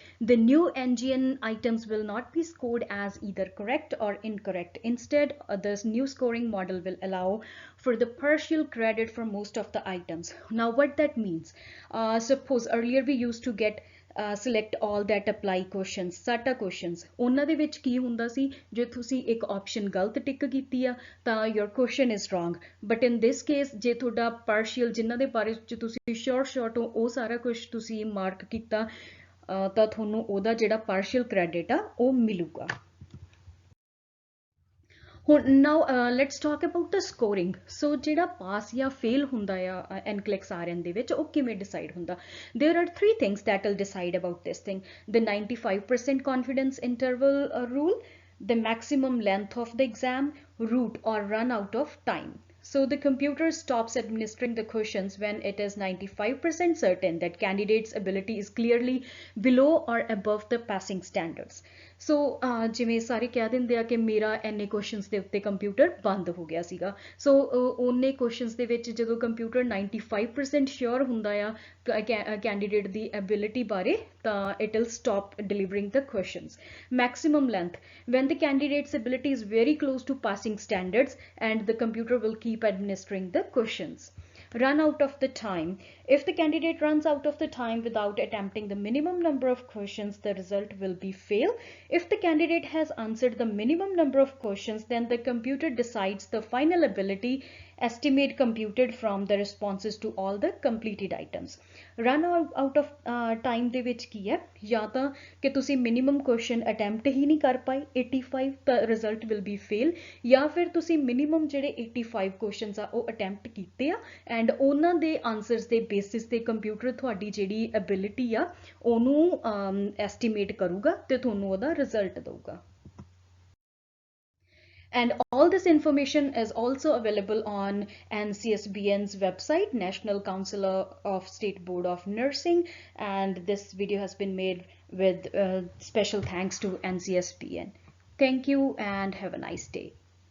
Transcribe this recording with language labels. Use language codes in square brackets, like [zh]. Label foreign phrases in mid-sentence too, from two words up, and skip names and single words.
[en] The new NGN items will not be scored as either correct or incorrect. Instead, this new scoring model will allow for the partial credit for most of the items. Now, what that means? Suppose earlier we used to get select all that apply questions, SATA questions. [pa] ਉਹਨਾਂ ਦੇ ਵਿੱਚ ਕੀ ਹੁੰਦਾ ਸੀ, ਜੇ ਤੁਸੀਂ ਇੱਕ option ਗਲਤ ਟਿਕ ਕੀਤੀ ਆ ਤਾਂ [en] your question is wrong. But in this case, [pa] ਜੇ ਤੁਹਾਡਾ partial ਜਿਨ੍ਹਾਂ ਦੇ ਬਾਰੇ ਚ ਤੁਸੀਂ short ਹੋ ਉਹ ਸਾਰਾ ਕੁਝ ਤੁਸੀਂ ਮਾਰਕ ਕੀਤਾ ਤਾਂ ਤੁਹਾਨੂੰ ਉਹਦਾ ਜਿਹੜਾ [en] partial credit [pa] ਆ ਉਹ ਮਿਲੂਗਾ. [en] Now let's talk about the scoring. [pa] So ਜਿਹੜਾ pass ਜਾਂ fail ਹੁੰਦਾ ਆ NCLEX RN ਦੇ ਵਿੱਚ ਉਹ ਕਿਵੇਂ decide ਹੁੰਦਾ? [en] There are 3 things that will decide about this thing. The 95% confidence interval rule, the maximum length of the exam, route or run out of time. So the computer stops administering the questions when it is 95% certain that candidate's ability is clearly below or above the passing standards. [pa] ਸੋ ਜਿਵੇਂ ਸਾਰੇ ਕਹਿ ਦਿੰਦੇ ਆ ਕਿ ਮੇਰਾ ਇੰਨੇ ਕੁਐਸਚਨਸ ਦੇ ਉੱਤੇ ਕੰਪਿਊਟਰ ਬੰਦ ਹੋ ਗਿਆ ਸੀਗਾ। ਸੋ ਉਹਨੇ ਕੁਐਸਚਨਸ ਦੇ ਵਿੱਚ ਜਦੋਂ ਕੰਪਿਊਟਰ 95% ਸ਼ੋਰ ਹੁੰਦਾ ਆ ਕੈਂਡੀਡੇਟ ਦੀ ਐਬਿਲਿਟੀ ਬਾਰੇ, ਤਾਂ [en] it will stop delivering the questions. Maximum length, when the candidate's ability is very close to passing standards and the computer will keep administering the questions. Run out of the time. If the candidate runs out of the time without attempting the minimum number of questions, the result will be fail. If the candidate has answered the minimum number of questions, then the computer decides the final ability estimate computed from the responses to all the completed items. Run out of time [pa] ਦੇ ਵਿੱਚ ਕੀ ਹੈ, ਜਾਂ ਤਾਂ ਕਿ ਤੁਸੀਂ [en] minimum question attempt [pa] ਹੀ ਨਹੀਂ ਕਰ ਪਾਏ 85, ਤਾਂ [en] result will be fail, [pa] ਜਾਂ ਫਿਰ ਤੁਸੀਂ minimum ਜਿਹੜੇ 85 questions ਆ ਉਹ attempt ਕੀਤੇ ਆ ਐਂਡ ਉਹਨਾਂ ਦੇ answers ਦੇ basis ਤੇ ਕੰਪਿਊਟਰ ਤੁਹਾਡੀ ਜਿਹੜੀ ability ਆ ਉਹਨੂੰ estimate ਕਰੂਗਾ ਤੇ ਤੁਹਾਨੂੰ ਉਹਦਾ result ਦਊਗਾ। [en] And all this information is also available on NCSBN's website, National Council of State Board of Nursing. And this video has been made with special thanks to NCSBN. Thank you and have a nice day.